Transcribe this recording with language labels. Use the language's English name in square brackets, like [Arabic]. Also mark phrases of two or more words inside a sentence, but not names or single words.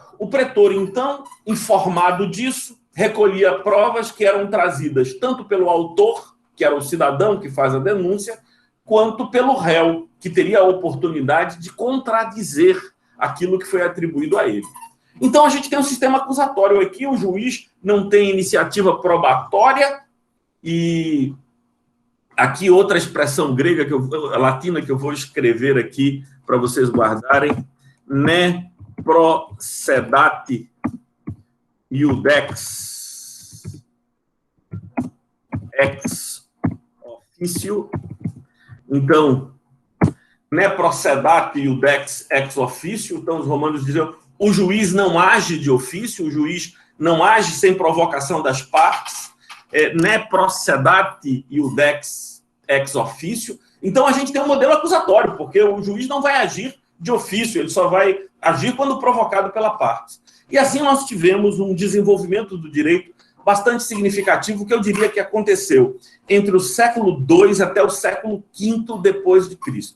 [Portuguese] O pretor, então, informado disso, recolhia provas que eram trazidas tanto pelo autor, que era o cidadão que faz a denúncia, quanto pelo réu, que teria a oportunidade de contradizer aquilo que foi atribuído a ele. Então, a gente tem um sistema acusatório aqui, o juiz não tem iniciativa probatória, e aqui outra expressão grega, latina, que eu vou escrever aqui para vocês guardarem, [Latin] ne procedati iudex ex officio. Então, ne procedati iudex ex officio, [Portuguese] então os romanos diziam, o juiz não age de ofício, o juiz não age sem provocação das partes, [Latin] ne procedati iudex ex officio. [Portuguese] Então, a gente tem um modelo acusatório, porque o juiz não vai agir de ofício, ele só vai agir quando provocado pela parte. E assim nós tivemos um desenvolvimento do direito bastante significativo, que eu diria que aconteceu entre o século II até o século V depois de Cristo.